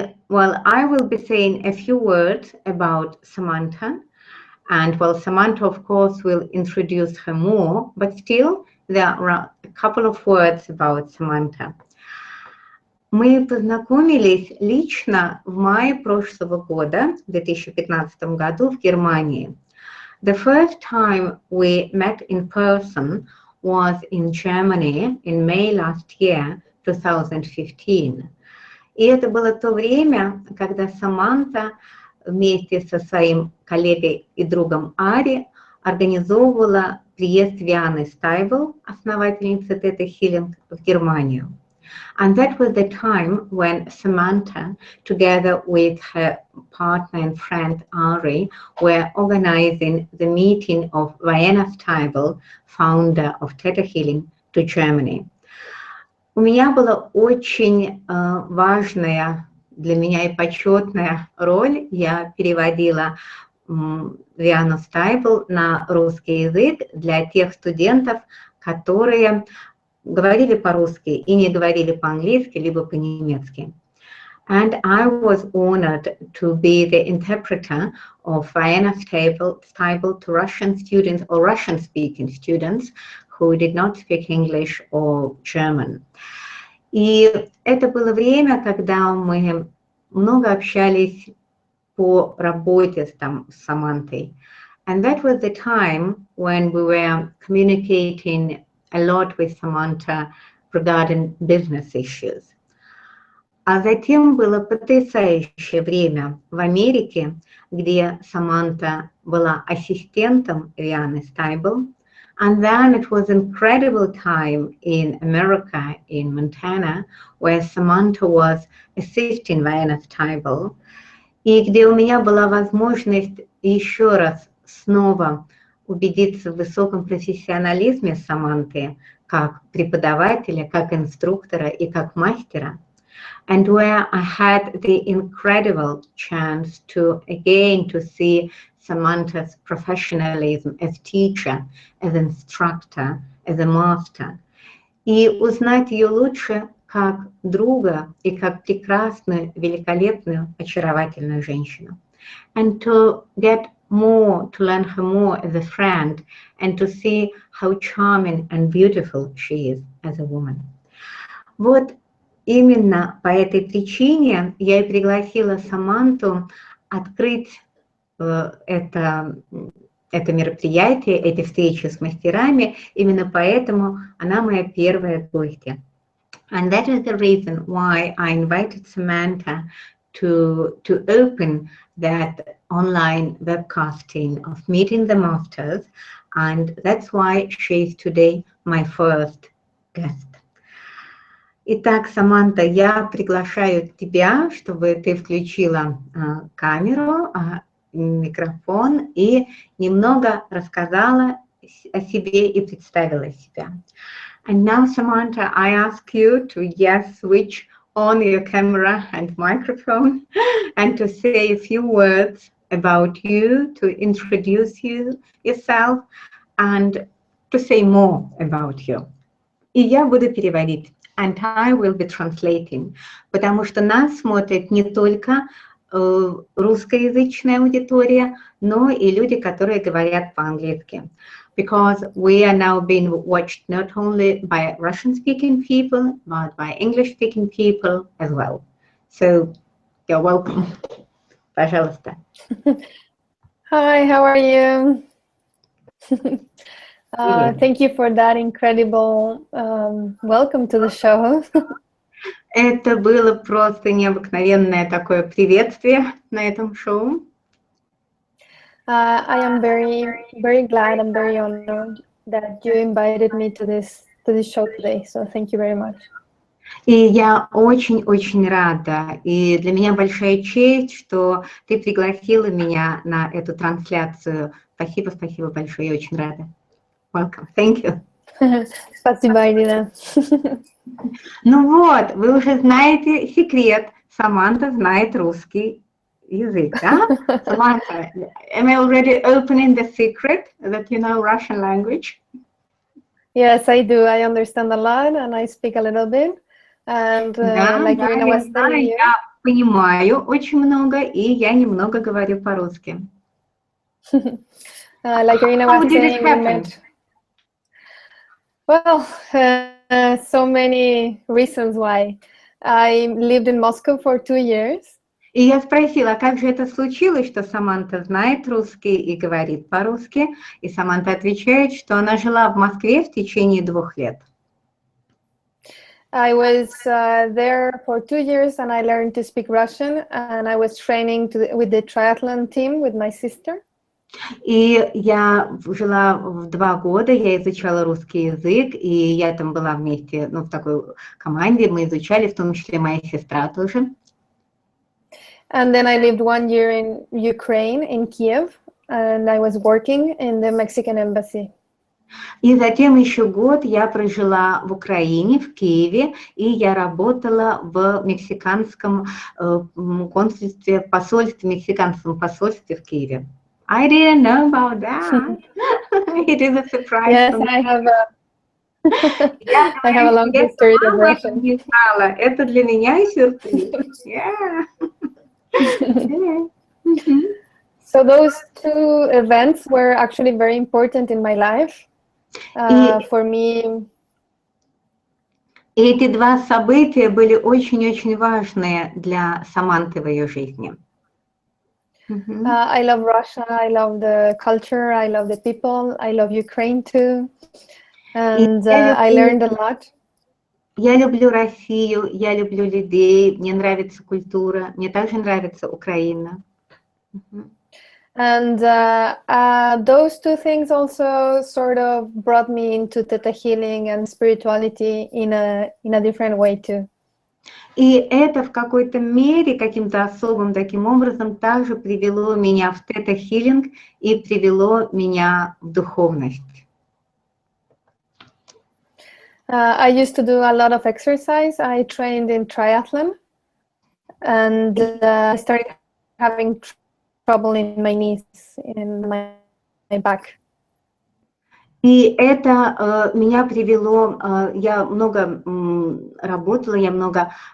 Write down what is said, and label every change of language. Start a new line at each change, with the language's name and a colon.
English: Well, I will be saying a few words about Samantha. And well, Samantha, of course, will introduce her more, but still there are a couple of words about Samantha.
Russian: Мы познакомились лично в мае прошлого года, в 2015 году, в Германии.
English: The first time we met in person was in Germany in May last year, 2015.
Russian: И это было то время, когда Саманта вместе со своим коллегой и другом Ари организовывала приезд Вианы Стайбл, основательницы Theta Healing, в Германию.
English: And that was the time when Samantha, together with her partner and friend Ari, were organizing the meeting of Vienna Stable, founder of Theta Healing, to Germany.
Russian: У меня была очень важная для меня и почетная роль. Я переводила Виану Стайбл на русский язык для тех студентов, которые говорили по-русски и не говорили по-английски, либо по-немецки.
English: And I was honored to be the interpreter of Vienna Stable to Russian students or Russian-speaking students who did not speak English or German.
Russian: И это было время, когда мы много общались по работе с Самантой.
English: And that was the time when we were communicating a lot with Samantha regarding business issues.
Russian: А затем было потрясающее время в Америке, где Саманта была ассистентом Вианы Стайбл.
English: And then it was an incredible time in America, in Montana, where Samantha was assisting Vienna Stable,
Russian: и где у меня была возможность еще раз снова убедиться в высоком профессионализме Саманты как преподавателя, как инструктора и как мастера.
English: And where I had the incredible chance to again to see Samantha's professionalism as teacher, as instructor, as a master.
Russian: И узнать ее лучше как друга и как прекрасную, великолепную, очаровательную женщину.
English: And to get more, to learn her more as a friend, and to see how charming and beautiful she is as a woman.
Russian: Вот именно по этой причине я и пригласила Саманту открыть это мероприятие, эти встречи с мастерами. Именно поэтому она моя первая гостья.
English: And that is the reason why I invited Samantha to open that online webcasting of Meeting the Masters and that's why she is today my first guest.
Russian: Итак, Саманта, я приглашаю тебя, чтобы ты включила камеру, микрофон и немного рассказала о себе и представила себя.
English: And now, Samantha, I ask you to switch on your camera and microphone and to say a few words about you, to introduce yourself and to say more about you.
Russian: И я буду переводить.
English: And I will be translating.
Russian: Потому что нас смотрит не только русскоязычная аудитория, но и люди, которые говорят по-английски.
English: Because we are now being watched not only by Russian-speaking people, but by English-speaking people as well. So, you're welcome.
Russian: Пожалуйста.
English: Hi, how are you? Thank you for that incredible welcome to the show.
Russian: Это было просто необыкновенное такое приветствие на этом шоу.
English: I am very glad and very honored that you invited me to this show today. So thank you very much.
Russian: И я очень-очень рада. И для меня большая честь, что ты пригласила меня на эту трансляцию. Спасибо большое, я очень рада.
English: Welcome. Thank you.
Russian: Спасибо, Ирина. Ну вот, вы уже знаете секрет. Саманта знает русский язык, да?
English: Samantha, am I already opening the secret that you know Russian language? Yes, I do. I understand a lot and I speak a little bit. And like Irina was telling you,
Russian: я понимаю очень много, и я немного говорю по-русски.
English: Like Irina was saying, we met. Well, so many reasons why. I lived in Moscow for 2 years.
Russian: И я спросила, как же это случилось, что Саманта знает русский и говорит по-русски. И Саманта отвечает, что она жила в Москве в течение 2 лет.
English: I was there for 2 years and I learned to speak Russian and I was training with the triathlon team with my sister.
Russian: И я жила в 2 года, я изучала русский язык, и я там была вместе, в такой команде, мы изучали, в том числе моя сестра тоже.
English: And then I lived 1 year in Ukraine, in Kiev, and I was working in the Mexican embassy.
Russian: И затем еще год я прожила в Украине, в Киеве, и я работала в мексиканском консульстве, мексиканском посольстве в Киеве.
English: I didn't know about that. It is a surprise. Yes, I have a long history of Russian.
Russian: Это для меня сюрприз.
English: Yeah. So those 2 events were actually very important in my life. For me.
Russian: И эти 2 события были очень-очень важные для Саманты в ее жизни.
English: I love Russia, I love the culture, I love the people, I love Ukraine too. And I learned a lot.
Russian: Я люблю Россию, я люблю людей, мне нравится культура, мне также нравится Украина.
English: And those 2 things also sort of brought me into tетахилинг and spirituality in a different way too.
Russian: И это в какой-то мере, каким-то особым таким образом, также привело меня в тетахилинг и привело меня в духовность.
English: I used to do a lot of exercise. I trained in triathlon, and I started having trouble in my knees, in my back.
Russian: И это меня привело, я много работала, я много...